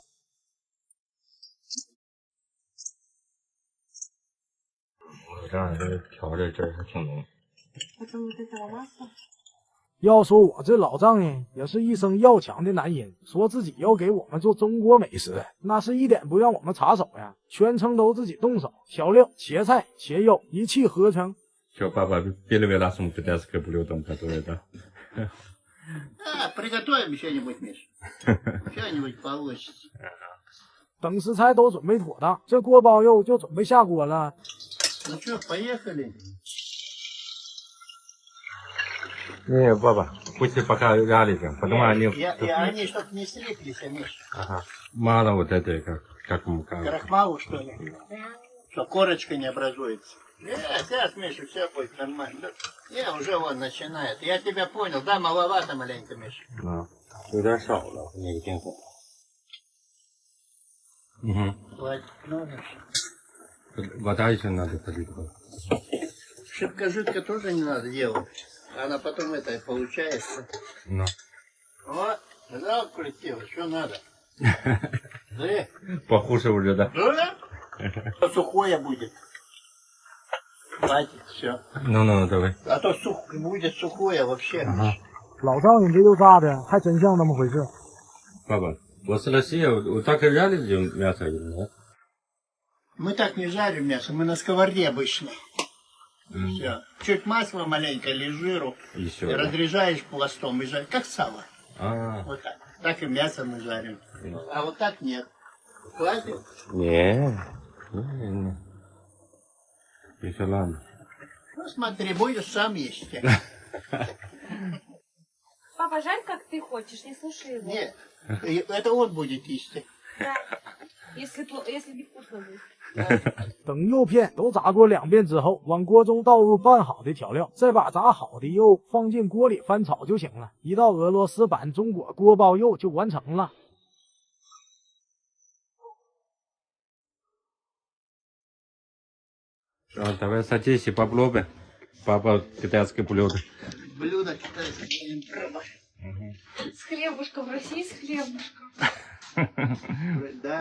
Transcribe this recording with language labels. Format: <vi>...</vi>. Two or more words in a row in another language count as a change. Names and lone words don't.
<zh>我这样这调的汁儿还挺浓。要说我这老丈人也是一生要强的男人，说自己要给我们做中国美食，那是一点不让我们插手呀，全程都自己动手调料、切菜、切肉，一气呵成。</zh> <ru>Что, папа, перевела сумку китайское блюдо, которое, да? Приготовим что-нибудь, Миша. Что-нибудь получится.</ru> <zh>等食材都准备妥当，这锅包肉就准备下锅了。</zh> <ru>Ну что, поехали? Не, папа, пусть пока жарится, потом они... они чтоб не слиплись, Миша. Ага. Мало вот этой, как крахмалу, что ли? Что корочка не образуется. Сейчас, Миша, все будет нормально. Уже вон начинает. Я тебя понял, да, маловато маленько, Миша. Да,</ru> <zh>有点少了，那个淀粉。</zh> <ru>Хватит, надо. Вода еще надо полить. Шибко-жидко тоже не надо делать. Она потом это получается. No. Вот, да, красиво, что надо. Да? Похуже уже, да? Да? Сухое будет. Хватит, все. Ну, давай. А то будет сухое вообще. Ага.</ru> <zh>老丈人这又炸的，还真像那么回事。</zh> <ru>Папа, после России вот так и жарили мясо или нет? Мы так не жарим мясо, мы на сковороде обычно. Все. Чуть масла маленько или жиру. Еще, и разрезаешь пластом и жаришь, как сало. Вот так. Так и мясо мы жарим. А вот так нет. Хватит? Не. Еще ладно. Ну смотри, будешь сам есть. Папа, жарь как ты хочешь, не слушай его. Нет, это он будет есть. Да. Если не вкусно будет.</ru> <zh>等肉片都炸过2遍之后，往锅中倒入拌好的调料，再把炸好的肉放进锅里翻炒就行了。一道俄罗斯版中国锅包肉就完成了。</zh> <ru>Давай садись и попробуй. Папа китайское блюдо. Блюдо китайское. С хлебушком, Россия с хлебушком. Да.</ru>